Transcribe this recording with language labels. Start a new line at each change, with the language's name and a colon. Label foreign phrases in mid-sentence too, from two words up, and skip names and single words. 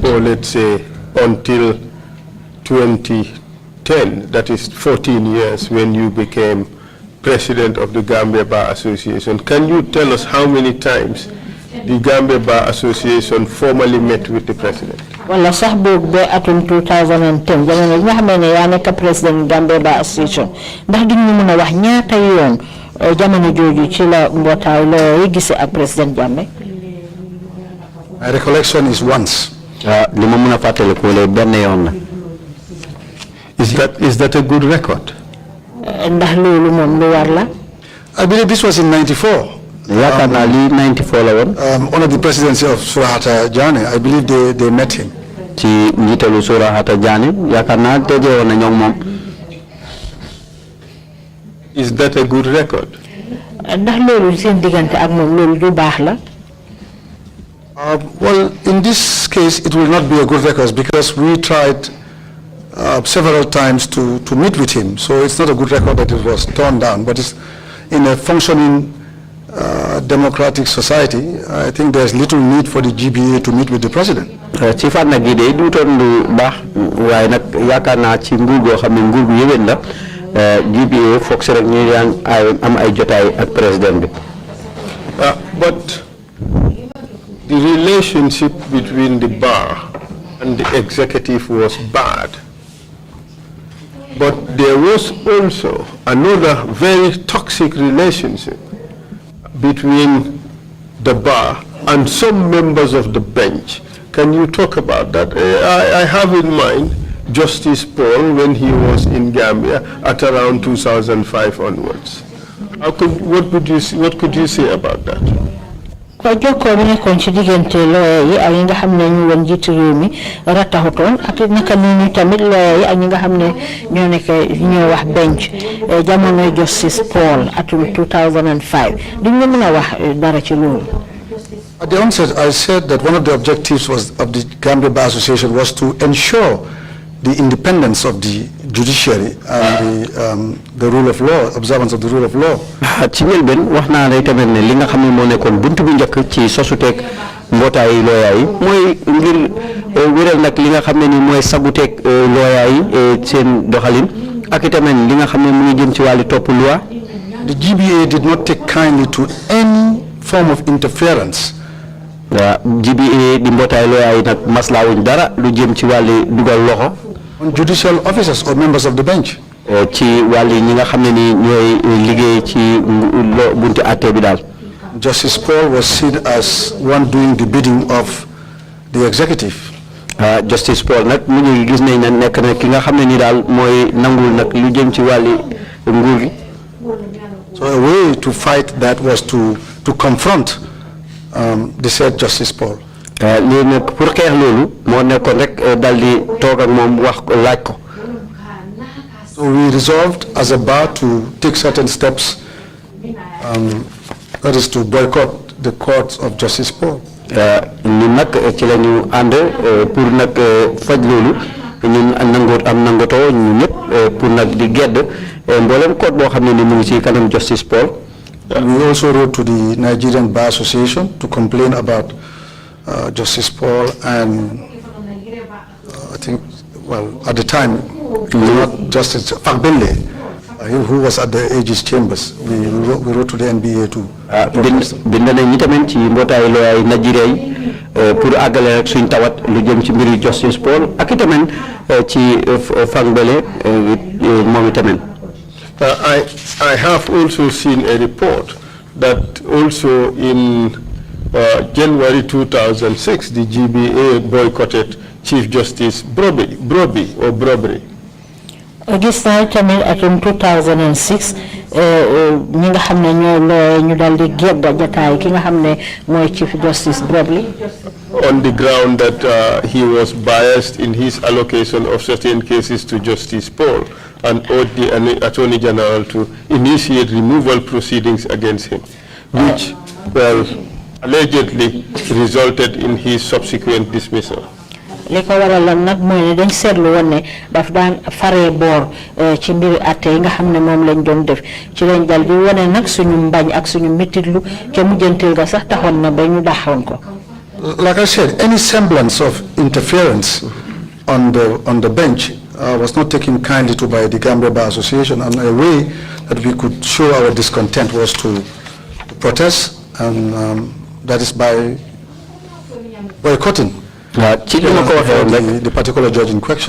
English: or let's say until 2010, that is 14 years when you became president of the Gambia Bar Association. Can you tell us how many times the Gambia Bar Association formally met with the president?
Wolof: wala sax boog ba atum 2010 jamono ji nga xam ne yaa nekk président Gambia Bar Association ndax duñ ñu mën a wax ñaata yoon jamono jooju ci la mbootaay looy gisee ak président Jammeh.
English: My recollection is once.
Wolof: li ma mën a fàttali ko lay benn yoon la.
English: Is that a good record?
Wolof: ndax loolu moom lu war la.
English: I believe this was in 94.
Wolof: yaakaar naa lii 94 la woon.
English: Under the presidency of Surahata Jane, I believe they met him.
Wolof: ci njiitalu Surahata Jane yaakaar naa tëjee woon na ñoom moom.
English: Is that a good record?
Wolof: ndax loolu seen diggante ak moom loolu du baax la.
English: Well, in this case, it will not be a good record because we tried several times to meet with him. So it's not a good record that it was torn down, but it's in a functioning democratic society. I think there's little need for the GBA to meet with the president.
Wolof: ci fànn gi de du toon lu baax waaye nag yaakaar naa ci nguur goo xam ne nguur gu yëwén la GBA foog si rek ñu daan am ay jotaay ak président bi.
English: But the relationship between the bar and the executive was bad. But there was also another very toxic relationship between the bar and some members of the bench. Can you talk about that? I have in mind Justice Paul when he was in Gambia at around 2005 onwards. What could you say about that?
Wolof: ko jokkoo bi nekkoon ci diggante lawyer yi ak ñi nga xam ne ñu woon jiitu réew mi rattaxutoon ak naka nii tamit lawyer yi ak ñi nga xam ne ñoo nekk ñoo wax bench jamono Justice Paul atum 2005 duñ la mën a wax dara ci loolu.
English: At the onset, I said that one of the objectives of the Gambia Bar Association was to ensure the independence of the judiciary and the rule of law, observance of the rule of law.
Wolof: ci njëlbeen wax naa lay tamit ne li nga xam ne moo nekkoon buntu bu njëkk ci sosuteeg mbootaayu looyaa yi mooy ngir wéral nag li nga xam ne ni mooy saguteeg looyaa yi seen doxalin ak itamit li nga xam ne mu ngi jëm ci wàllu topp loi.
English: The GBA did not take kindly to any form of interference.
Wolof: GBA di mbootaay looyaa yi nag maslaawuñ dara lu jëm ci wàllu dugal loxo.
English: On judicial officers or members of the bench.
Wolof: ci wàllu ñi nga xam ne ni ñooy liggéey ci buntu àtte bi daal.
English: Justice Paul was seen as one doing the bidding of the executive.
Wolof: Justice Paul nag mu ngi gis nañ ne nekk na ki nga xam ne ni daal mooy nangul nag lu jëm ci wàllu nguur gi.
English: So a way to fight that was to confront the said Justice Paul.
Wolof: lii nag pour xeex loolu moo nekkoon rek dal di toog ak moom wax laaj ko.
English: So we resolved as a bar to take certain steps, that is to boycott the courts of Justice Paul.
Wolof: ñun nag ci la ñu ànd pour nag faj loolu ñun am nangotoo ñun ñëpp pour nag di gedd mboolem code boo xam ne ni mu ngi ci kanam Justice Paul.
English: We also wrote to the Nigerian Bar Association to complain about Justice Paul and I think, well, at the time, not Justice Fagbele, who was at the Aegis Chambers. We wrote to the NBA too.
Wolof: bind nañ ñi tamit ci mbootaayu looyaay Nigeria yi pour àggale rek suñ tawat lu jëm ci mbiru Justice Paul ak itamit ci Fagbele moom itamit.
English: I have also seen a report that also in January 2006, the GBA boycotted Chief Justice Brobby.
Wolof: Gis naa tamit atum 2006 ñi nga xam ne ñoo looy ñu daal di gedda jataay ki nga xam ne mooy Chief Justice Brobby.
English: On the ground that he was biased in his allocation of certain cases to Justice Paul and urged the Attorney General to initiate removal proceedings against him, which, well, allegedly resulted in his subsequent dismissal.
Wolof: li ko waraloon nag mooy ne dañ seetlu woon ne daf daan faree boor ci mbiri atte yi nga xam ne moom lañ doon def ci lañ dal di wane nag suñu mbañ ak suñu métitlu ca mujjantil ga sax taxoon na ba ñu daxoon ko.
English: Like I said, any semblance of interference on the bench was not taken kindly to by the Gambia Bar Association, and a way that we could show our discontent was to protest, and that is by boycotting the particular judge in question.